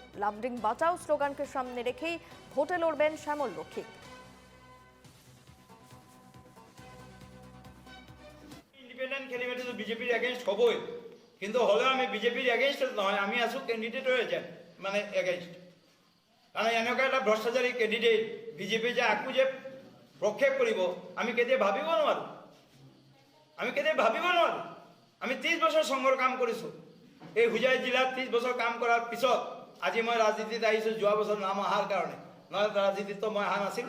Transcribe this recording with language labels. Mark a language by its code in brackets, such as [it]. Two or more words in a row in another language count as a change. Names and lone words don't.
[bn] লামডিং বাঁচাও স্লোগানকে সামনে রেখেই ভোটে লড়বেন শ্যামল রক্ষিত। [en] independent candidate [bn] তো বিজেপির এগেইনস্ট হবই, কিন্তু হলেও আমি বিজেপির এগেইনস্ট নহয়, আমি আছো ক্যান্ডিডেট হয়েছেন মানে এগেইনস্ট। [as] কারণ এনেকুৱা এটা ভ্ৰষ্টাচাৰী ক্যান্ডিডেট বিজেপি যে আকু যে প্ৰক্ষেপ কৰিব আমি কেতিয়া ভাবিব নোৱাৰো। আমি 30 বছৰ সংঘৰ কাম কৰিছোঁ। এই হুজাই জিলাত 30 বছৰ কাম কৰাৰ পিছত আজি মই ৰাজনীতিত আহিছোঁ। যোৱা বছৰ নাম অহাৰ কাৰণে, নহ'লে ৰাজনীতিত মই অহা নাছিলোঁ।